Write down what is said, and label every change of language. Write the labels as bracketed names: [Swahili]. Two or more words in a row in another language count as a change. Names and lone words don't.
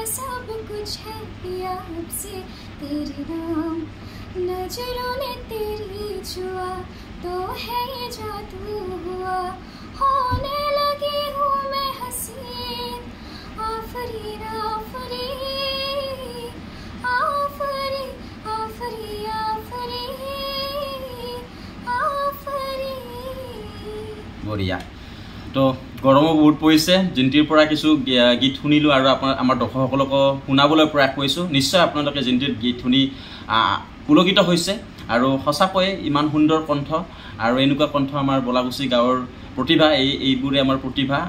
[Hindi] सब कुछ है पिया अब से तेरे नाम, नजरों ने तेरी छुआ तो है ये जादू हुआ, होने लगी हूँ मैं हसीन, आफरीन आफरीन आफरीन आफरीन आफरीन आफरीन। [Assamese] বঢ়িয়া। তো গৰমো বহুত পৰিছে, জিন্তিৰ পৰা কিছু গীত শুনিলোঁ আৰু আমাৰ দৰ্শকসকলকো শুনাবলৈ প্ৰয়াস কৰিছোঁ। নিশ্চয় আপোনালোকে জিন্তিৰ গীত শুনি পুলকিত হৈছে আৰু সঁচাকৈয়ে ইমান সুন্দৰ কণ্ঠ আৰু এনেকুৱা কণ্ঠ আমাৰ বলাগুছি গাঁৱৰ প্ৰতিভা, এইবোৰে আমাৰ প্ৰতিভা।